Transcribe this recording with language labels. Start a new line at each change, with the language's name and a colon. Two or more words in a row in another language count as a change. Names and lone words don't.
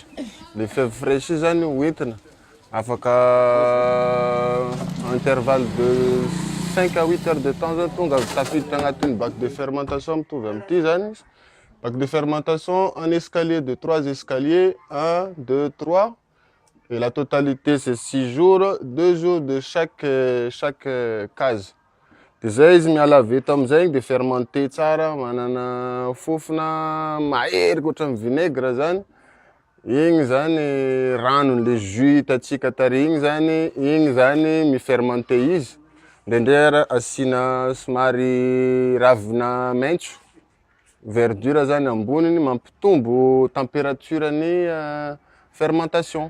French: Le fève fraîche
Malagasy: io zany hoentina afaka
French: intervalle de 5 à 8 heures de temps
Malagasy: zany tonga tafiditra agnatin'ny
French: bac de fermentation
Malagasy: mitovy amin'ity zany.
French: Bac de fermentation, un escalier de 3 escaliers, 1, 2, 3. Et la totalité c'est 6 jours, 2 jours de chaque case.
Malagasy: De zay izy miala avy eto amizay de fermenté tsara, manana fofona mahery ohatran'ny vinaigre zany. Igny zany ranony
French: le jus
Malagasy: hitatsika tary igny zany mifermenté izy. Ndraindray asina somary ravina maitso, verdure zany amboniny mampitombo température-ny fermentation.